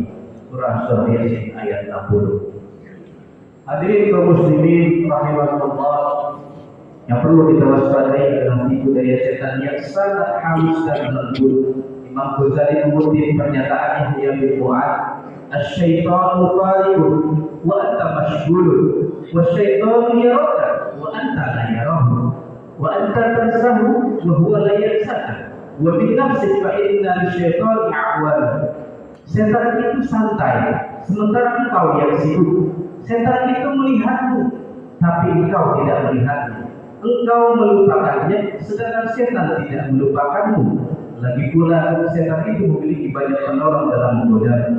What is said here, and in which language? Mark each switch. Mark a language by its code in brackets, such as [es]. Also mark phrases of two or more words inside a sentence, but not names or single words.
[id] Surah Yasin ayat 60. Hadirin kaum muslimin rahimakumullah, yang perlu kita waspadai adalah tipu daya setan yang sangat halus dan lembut. [ar] Imam Ghazali [id] mengutip pernyataan [ar] Yahya bin Mu'ad, "الشيطان فارغ وأنت مشغول، والشيطان يراك وأنت لا يراه، وأنت تنساه وهو لا ينساك، وبنفسك فإن للشيطان أعوان." [id] Setan itu santai, sementara engkau yang sibuk. Setan itu melihatmu, tapi engkau tidak melihatnya. Engkau melupakannya, sedangkan setan tidak melupakanmu. Lagi pula setan itu memiliki banyak penolong dalam menggoda.